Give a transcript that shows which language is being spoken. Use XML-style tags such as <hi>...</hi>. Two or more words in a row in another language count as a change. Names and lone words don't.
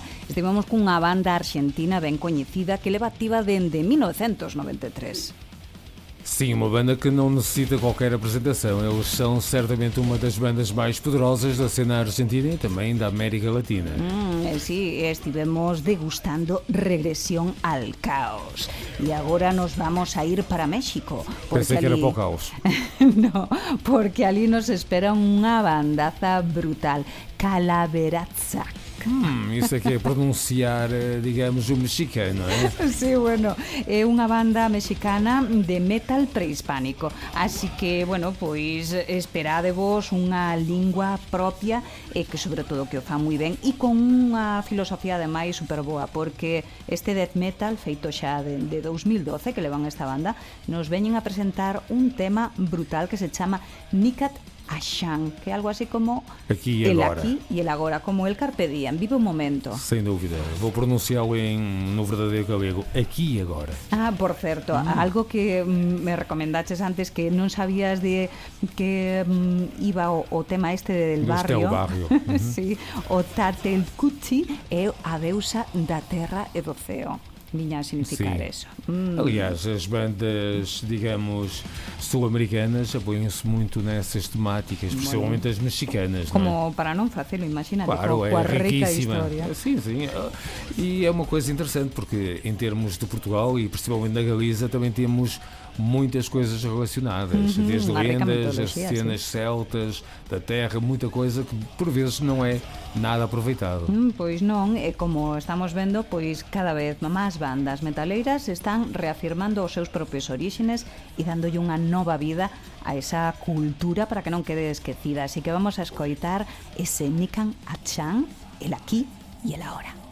<gl>Estivemos cunha banda argentina ben coñecida que leva activa dende 1993.</gl> <pt>Sim, uma banda que não necessita qualquer apresentação. Eles são certamente uma das bandas mais poderosas da cena argentina e também da América Latina.</pt> <gl>Sí, estivemos degustando Regresión al Caos.</gl> <es>Y ahora nos vamos a ir para México.</es> <pt>Pensei que era para o caos.</pt> <gl>No, porque ali nos espera unha bandaza brutal. Calaveraza.</gl> <pt>Isso aqui é pronunciar, digamos, o mexicano, é?</pt> <gl>Sí, bueno, é unha banda mexicana de metal prehispánico. Así que, bueno, pois esperádevos unha lingua propia e que sobre todo que o fa moi ben e con unha filosofía ademais super boa, porque este death metal feito xa de 2012 que levan esta banda nos veñen a presentar un tema brutal que se chama Nicat Ashan, que é algo así como aquí e el agora. Aquí e el agora, como el</gl> <la>carpe diem,</la> <gl>vive o momento.</gl> <pt>Sem dúvida, vou pronunciá-lo no verdadeiro galego, aqui e agora.</pt> <gl>Ah, por certo, algo que me recomendaches antes que non sabías de que iba o tema este del barrio. Este é o barrio. Sí, o Tatelcuchi é a deusa da terra e do ceo. Viña a significar eso.</gl> <pt>Aliás, as bandas, digamos, sul-americanas apoiam-se muito nessas temáticas, principalmente as mexicanas.</pt> <gl>Como</gl> <pt>não é?</pt> <gl>para non facelo, imagínate, claro, coa rica</gl> <pt>riquíssima</pt> <gl>historia.</gl> <pt>Sim, sim. E é uma coisa interessante porque em termos de Portugal e principalmente da Galiza também temos muitas coisas relacionadas, desde lendas, as cenas celtas, da terra, muita coisa que por vezes não é nada aproveitado.</pt> <gl>Pois non, e como estamos vendo, pois cada vez máis bandas metaleiras están reafirmando os seus propios orígenes e dándolle unha nova vida a esa cultura para que non quede esquecida. Así que vamos a escoitar ese Nican Achan,</gl> <es>el aquí y el ahora.</es>